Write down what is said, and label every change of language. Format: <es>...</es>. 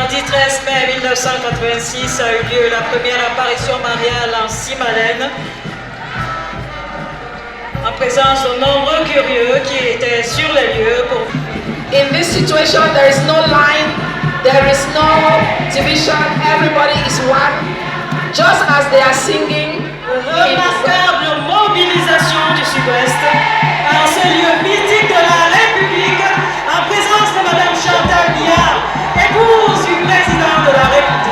<fr>13 mai 1986 a eu lieu la première apparition mariale en Simalène, en présence de nombreux curieux qui étaient sur les lieux pour...</fr> <en>In this situation, there is no line, there is no division, everybody is one. Just as they are singing,</en> <fr>remarquable mobilisation du Sud-Ouest en ce lieu mythique de la République en présence de Madame Chantal Biya, épouse du président de la République.</fr>